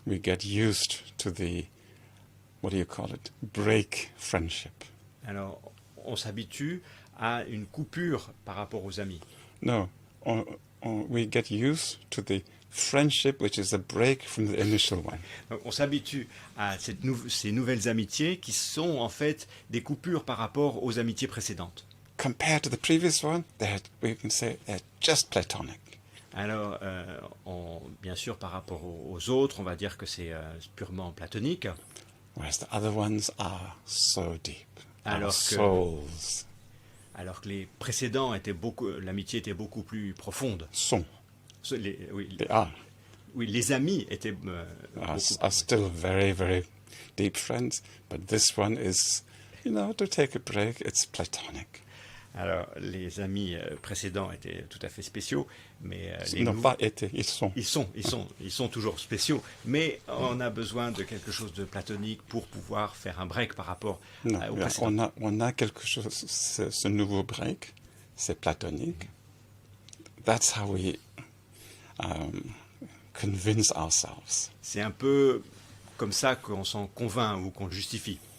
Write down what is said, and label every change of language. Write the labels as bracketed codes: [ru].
[en] We get used to the, break friendship. [fr] Alors, on s'habitue à une coupure par rapport aux amis. [en] No, we get used to the friendship which is a break from the initial one. [fr] Donc, on s'habitue à ces nouvelles amitiés qui sont en fait des coupures par rapport aux amitiés précédentes. [en] Compared to the previous one, we can say they're just platonic. [fr] Alors, bien sûr, par rapport aux autres, on va dire que c'est purement platonique. [en] Whereas the other ones are so deep. Our [fr] Alors que, [en] souls. [fr] alors que les précédents l'amitié était beaucoup plus profonde. Sont. Oui, [en] They are. [fr] oui, les amis étaient [en] Are still very, very deep friends. But this one is, to take a break, it's platonic. [fr] Alors, les amis précédents étaient tout à fait spéciaux, mais Ils n'ont pas été, ils sont. Ils sont toujours spéciaux, mais on a besoin de quelque chose de platonique pour pouvoir faire un break par rapport au précédent. On a quelque chose, ce nouveau break, c'est platonique. [en] That's how we convince ourselves. [fr] C'est un peu comme ça qu'on s'en convainc ou qu'on le justifie.